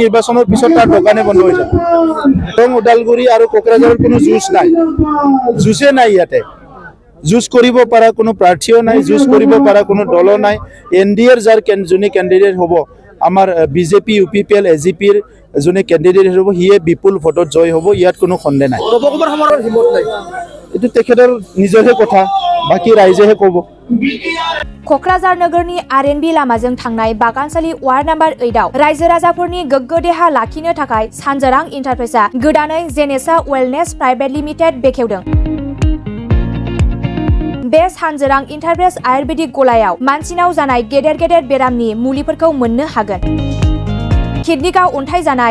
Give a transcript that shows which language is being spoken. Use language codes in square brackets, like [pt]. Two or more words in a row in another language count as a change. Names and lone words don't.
[as] নিৰ্বাচনৰ পিছত তাৰ দোকানে বন্ধ হৈ যাব দৰং ওদালগুৰি আৰু কোকৰাঝাৰৰ কোনো জুজ নাই জুজে নাই ইয়াতে জুজ কৰিব পৰা কোনো প্ৰাৰ্থীও নাই জুজ কৰিব পৰা কোনো দল নাই এনডিএৰ যাৰ জুনি ক্যান্ডিডেট হ'ব আমাৰ বিজেপি ইউপিপিএল এজিপিৰ জুনি ক্যান্ডিডেট হ'ব হিয়ে বিপুল ভোটত জয় হ'ব ইয়াত কোনো সন্দেহ নাই এটো তেখেতৰ নিজৰে কথা বাকি ৰাইজেহে ক'ব [brx] क'क्राझार नगरनि आरएनबी लामाजों थांनाय बागानसालि [en] ward number [brx] 8 आव रायजो राजाफोरनि गोग्गो देहा लाखिनो थाखाय सानजारां इन्टारप्राइजआ गोदानै जेनेसा वेलनेस प्राइवेट लिमिटेड बेखेवदों बे सानजारां इन्टारप्राइज आयुर्वेदिक गलायाव मानसिनाव जानाय गेदेर गेदेर बेरामनि मुलिफोरखौ मोननो हागोन किडनिकाव अन्थाइ जानाय